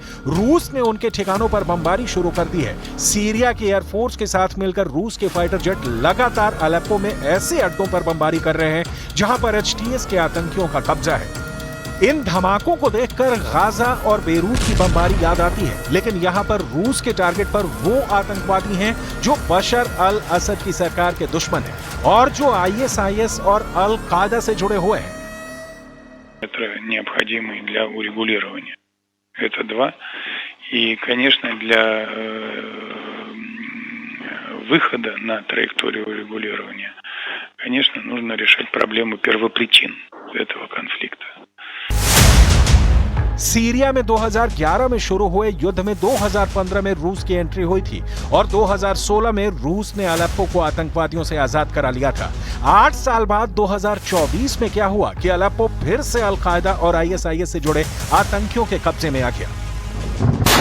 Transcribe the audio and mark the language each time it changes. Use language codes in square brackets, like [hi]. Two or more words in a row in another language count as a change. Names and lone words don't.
[hi] रूस ने उनके ठिकानों पर बमबारी शुरू कर दी है। सीरिया की एयरफोर्स के साथ मिलकर रूस के [en] fighter jet [hi] लगातार अलेप्पो में ऐसे अड्डों पर बमबारी कर रहे हैं जहां पर एचटीएस के आतंकियों का कब्जा है। इन धमाकों को देखकर गाजा और बेरूत की बमबारी याद आती है, लेकिन यहाँ पर रूस के टारगेट पर वो आतंकवादी हैं जो बशर अल असद की सरकार के दुश्मन हैं और जो आईएसआईएस और अल कायदा से जुड़े हुए हैं। [ru] Это необходимый для урегулирования. Это два. И, конечно, для выхода на траекторию урегулирования, конечно, нужно решать проблему первопричин этого конфликта. [hi] सीरिया में 2011 में शुरू हुए युद्ध में 2015 में रूस की एंट्री हुई थी और 2016 में रूस ने अलेप्पो को आतंकवादियों से आजाद करा लिया था। 8 साल बाद 2024 में क्या हुआ कि अलेप्पो फिर से अल कायदा और आईएसआईएस से जुड़े आतंकियों के कब्जे में आ गया।